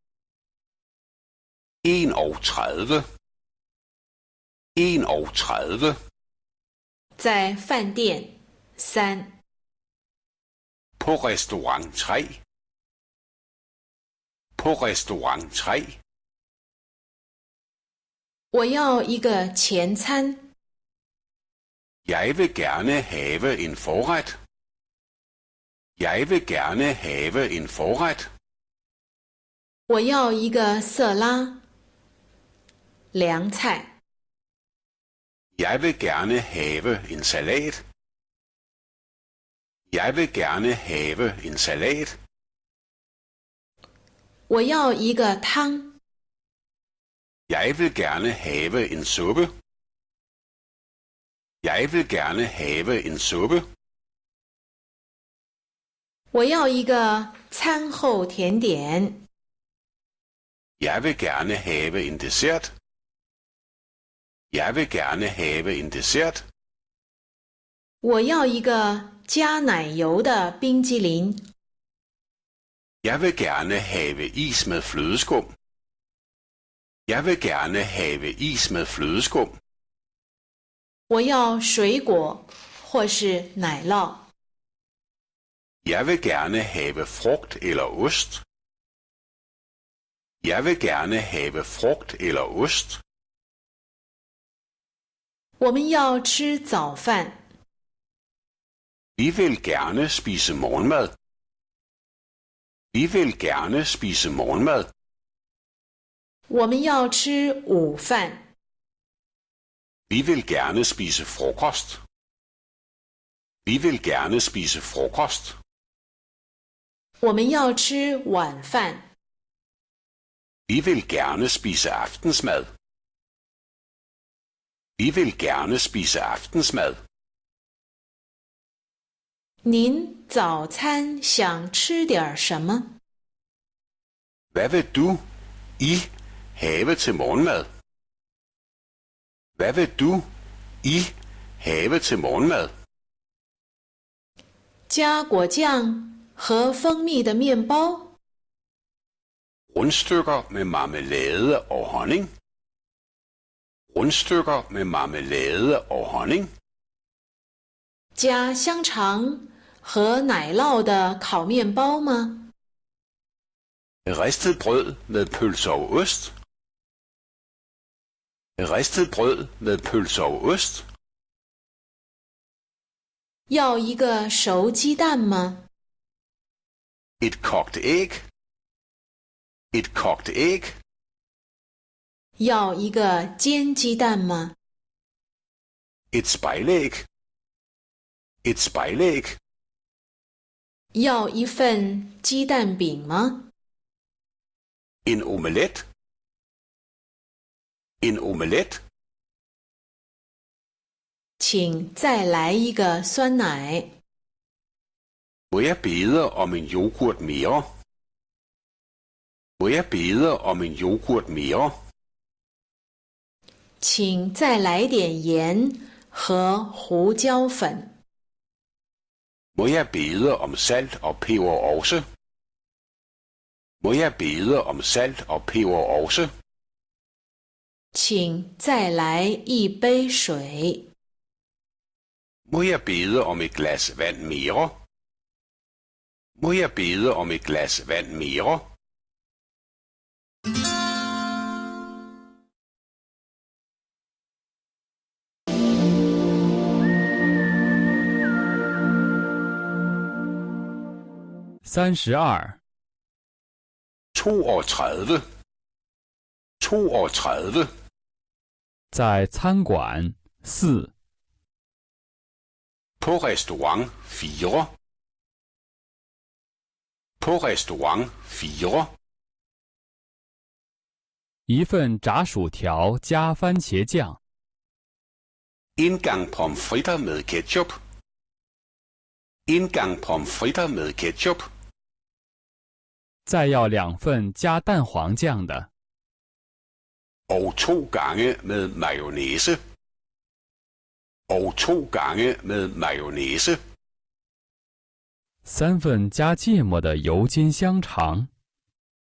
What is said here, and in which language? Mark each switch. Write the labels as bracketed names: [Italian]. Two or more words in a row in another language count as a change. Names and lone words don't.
[Chinese] 31. 31. 在饭店。3。 [Danish] På restaurant 3. På restaurant 3. [Chinese] 我要一个前餐。 [Danish] Jeg vil gerne have en forret. Jeg vil gerne have en forret. [Chinese] 我要一个色拉。凉菜。 [Danish] Jeg vil gerne have en salat. Jeg vil gerne have en salat. [Chinese] 我要一个汤。 [Danish] Jeg vil gerne have en suppe. Jeg vil gerne have en suppe. [Chinese] 我要一个餐后甜点。 [Danish] Jeg vil gerne have en dessert. Jeg vil gerne have en dessert. [Chinese] 我要一个加奶油的冰激凌。 [Danish] Jeg vil gerne have is med flødeskum. Jeg vil gerne have is med flødeskum. [Chinese] 我要水果或是奶酪。 [Danish] Jeg vil gerne have frugt eller ost. Jeg vil gerne have frugt eller ost. [Chinese] 我们要吃早饭。 [Danish] Vi vil gerne spise morgenmad. Vi vil gerne spise morgenmad. [Chinese] 我们要吃午饭。 [Danish] Vi vil gerne spise frokost. Vi vil gerne spise frokost. [Chinese] 我们要吃晚饭。 [Danish] Vi vil gerne spise aftensmad. Vi vil gerne spise aftensmad. [Chinese] 您早餐想吃点什么？ [Danish] Hvad vil du I have til morgenmad? Hvad vil du I have til morgenmad? [Chinese] 加果酱和蜂蜜的面包。 [Danish] Rundstykker med marmelade og honning. Rundstykker med marmelade og honning. [Chinese] 加香肠和奶酪的烤面包吗？ [Danish] Ristet brød med pølser og ost. Ristet brød med pølser og ost. [Chinese] 要一个熟鸡蛋吗？ [Danish] Et kogt æg. Et kogt æg. [Chinese] 要一个煎鸡蛋吗？ [Danish] Et spejlæg. Et spejlæg. [Chinese] 要一份鸡蛋饼吗？ [Danish] En omelet. En omelet. [Chinese] 请再来一个酸奶。 [Danish] Må jeg bede om en yoghurt mere? Må jeg bede om en yoghurt mere? [Chinese] 请再来点盐和胡椒粉。 [Danish] Må jeg bede om salt og peber også? Må jeg bede om salt og peber også? [Chinese] 请再来一杯水。 [Danish] Må jeg bede om et glas vand mere? Må jeg bede om et glas vand mere? [Chinese] 32. 32. 32. 在餐馆。4. [Danish] På restaurant 4. På restaurant 4. [Chinese] 一份炸薯条加番茄酱。 [Danish] En gang pommes frites med ketchup. En gang pommes frites med ketchup. [Chinese] 再要2份加蛋黄酱的。 [Danish] Og 2 gange med mayonnaise. Og 2 gange med mayonnaise. [Chinese] 3份加芥末的油煎香肠。